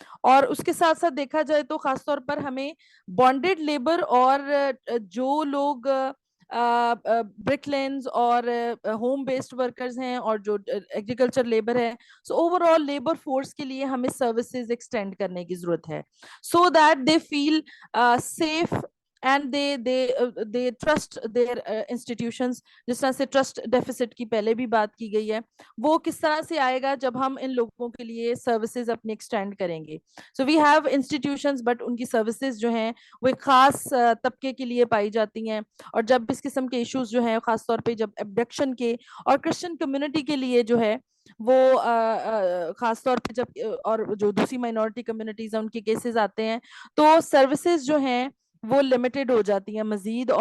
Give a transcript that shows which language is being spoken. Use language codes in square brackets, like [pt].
[hi] और उसके साथ साथ देखा जाए तो खासतौर पर हमें बॉन्डेड लेबर और जो लोग ब्रिकलेंस और होम बेस्ड वर्कर्स हैं और जो एग्रीकल्चर लेबर है, सो ओवरऑल लेबर फोर्स के लिए हमें सर्विसेज एक्सटेंड करने की जरूरत है, [en] So that they feel safe and they trust their institutions. [hi] जिस तरह से ट्रस्ट डेफिसिट की पहले भी बात की गई है, वो किस तरह से आएगा जब हम इन लोगों के लिए सर्विसेज अपनी एक्सटेंड करेंगे. [en] so we have institutions, [hi] but उनकी सर्विसेज जो हैं वो एक खास तबके के लिए पाई जाती हैं. और जब इस किस्म के इश्यूज जो हैं, खासतौर पे जब एब्डक्शन के और क्रिश्चियन कम्युनिटी के लिए जो है वो खास तौर पे जब और जो दूसरी माइनॉरिटी कम्युनिटीज हैं उनके केसेस आते हैं, तो सर्विसेज जो हैं वो लिमिटेड हो जाती हैं मजीद.